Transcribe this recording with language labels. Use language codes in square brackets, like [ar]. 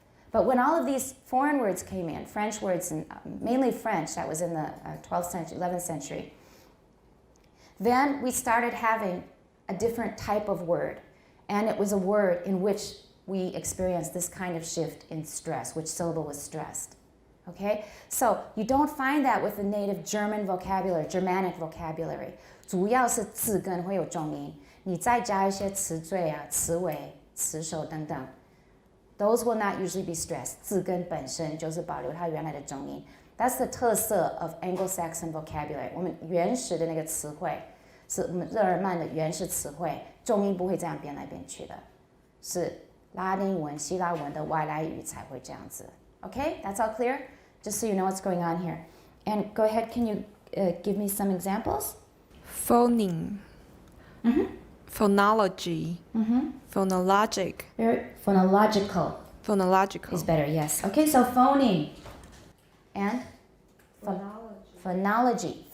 [en] But when all of these foreign words came in, French words, and mainly French, that was in the 12th century, 11th century, then we started having a different type of word. And it was a word in which we experienced this kind of shift in stress, which syllable was stressed. Okay? So you don't find that with the native German vocabulary, Germanic vocabulary. [zh] 主要是字根会有重音，你再加一些词缀啊、词尾、词首等等。 [en] Those will not usually be stressed. [zh] 字根本身就是保留它原来的重音。 [en] That's the [zh] 特色 [en] of Anglo-Saxon vocabulary. [zh] 我们原始的那个词汇，是我们日耳曼的原始词汇，重音不会这样变来变去的，是拉丁文、希腊文的外来语才会这样子。 [en] Okay, that's all clear? Just so you know what's going on here. And go ahead, can you give me some examples? Phoneme. Phonology. Phonologic. Very phonological. Phonological. Is better, yes. Okay, so phoneme. And? Phonology.